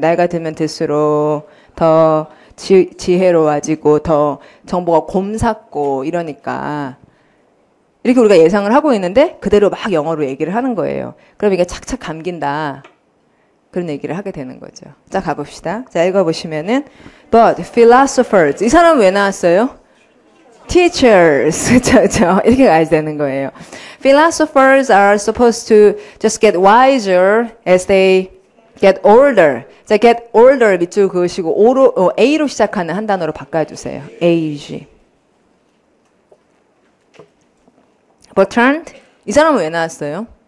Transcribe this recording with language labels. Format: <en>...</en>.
<ko>나이가 들면 들수록 더 지혜로워지고 더 정보가 곰삭고 이러니까 이렇게 우리가 예상을 하고 있는데 그대로 막 영어로 얘기를 하는 거예요. 그럼 이게 착착 감긴다. 그런 얘기를 하게 되는 거죠. 자, 가봅시다. 자, 읽어보시면은</ko> <en>But philosophers</en> <ko>이 사람 왜 나왔어요? Teachers 그렇죠. 이렇게 가야 되는 거예요.</ko> <en>Philosophers are supposed to just get wiser as they get older.</en> <ko>자, get older 밑줄 그으시고 A로 시작하는 한 단어로 바꿔주세요.</ko> <en>age.</en> <ko>Bertrand 이 사람은 왜 나왔어요?</ko>